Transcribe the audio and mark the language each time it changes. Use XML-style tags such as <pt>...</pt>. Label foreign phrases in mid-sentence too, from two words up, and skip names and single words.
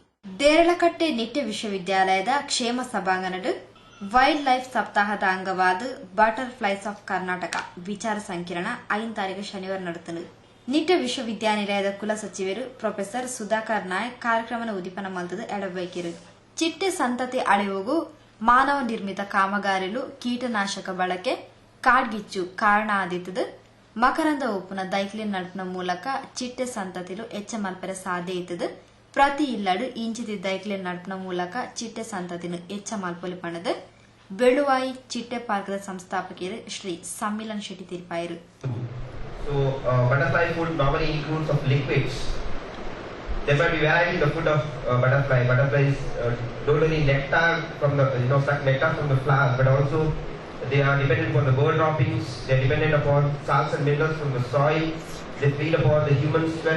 <tcy>ದೇರಳಕಟ್ಟೆ ನಿಟ್ಟೆ ವಿಶ್ವವಿದ್ಯಾಲಯದ ಕ್ಷೇಮ ಸಭಾಂಗಣಡು</tcy> <en>wild life</en> <tcy>ಸಪ್ತಾಹದ ಅಂಗವಾದ ಬಟರ್ಫ್ಲೈಸ್ ಆಫ್ ಕರ್ನಾಟಕ ವಿಚಾರ ಸಂಕಿರಣ 5 ತಾರೀಕು ಶನಿವಾರ ನಡೆದನು. ನಿಟ್ಟೆ ವಿಶ್ವವಿದ್ಯಾನಿಲಯದ ಕುಲ ಸಚಿವರು ಪ್ರೊಫೆಸರ್ ಸುಧಾಕರ್ ನಾಯಕ್ ಕಾರ್ಯಕ್ರಮ ಉದ್ದೀಪನ ಮಲ್ತದ ಎಡಬೈಕಿರು. ಚಿಟ್ಟೆ ಸಂತತಿ ಅಳಿವುಗೂ ಮಾನವ ನಿರ್ಮಿತ ಕಾಮಗಾರಿಲು ಕೀಟನಾಶಕ ಬಳಕೆ ಕಾಡ್ಗಿಚ್ಚು ಕಾರಣ ಆದಿತ್ತದು. ಮಕರಂದ ಉಪ್ಪುನ ದೈಕ್ಲಿನ್ ನಡುಪಿನ ಮೂಲಕ ಚಿಟ್ಟೆ ಸಂತತಿಲು ಹೆಚ್ಚ ಮಲ್ಪರೆ ಸಾಧ್ಯ ಇತ್ತದು. ಪ್ರತಿ ಇಲ್ಲಡು ಇಂಚಿತಿ ದೈಕ್ಲಿನ್ ನಡುಪಿನ ಮೂಲಕ ಚಿಟ್ಟೆ ಸಂತತಿನು ಹೆಚ್ಚ ಮಲ್ಪೊಲಿ ಪಣದು ಬೆಳುವಾಯಿ ಚಿಟ್ಟೆ ಪಾರ್ಕದ ಸಂಸ್ಥಾಪಕರು ಶ್ರೀ ಸಮ್ಮಿಲನ್ ಶೆಟ್ಟಿ ತೀರ್ಪಾಯರು.</tcy> <en>So butterfly food normally includes of liquids. There might be variety in the food of butterfly. Butterflies don't only nectar from the suck nectar from the flowers, but also they are dependent upon the bird droppings. They are dependent upon salts and minerals from the soil. They feed upon the human sweat.</en>